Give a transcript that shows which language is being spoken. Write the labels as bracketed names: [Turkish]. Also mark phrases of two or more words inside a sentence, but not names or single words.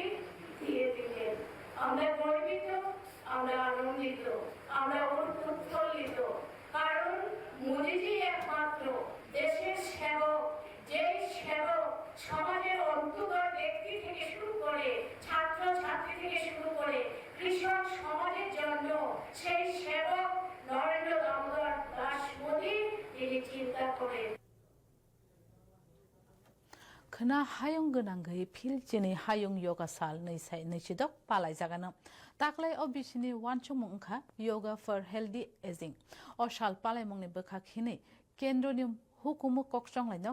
[Bangla] দিয়ে দিলেন আমরা গর্বিত আমরা আনন্দিত আমরা উৎফুল্লিত কারণ মোদীজি একমাত্র দেশের সেবক যেই সেবক সমাজের অন্তর্গত ব্যক্তি থেকে শুরু করে ছাত্র ছাত্রী থেকে শুরু করে কৃষক সমাজের জন্য সেই সেবক নরেন্দ্র দামোদর দাস মোদী তিনি চিন্তা করেন [Bodo] खना हायं गोनांगै फिल जेनै हायं योगा साल नैसाय नैसिदक पालाय जागानो ताकलाय अ बिसिनि वानचुमुं ओंखा [English] yoga for healthy ageing [Bodo] अ साल पालाय मंनि बोखा खिनै केन्द्रनि हुकुमु कक्संलायनक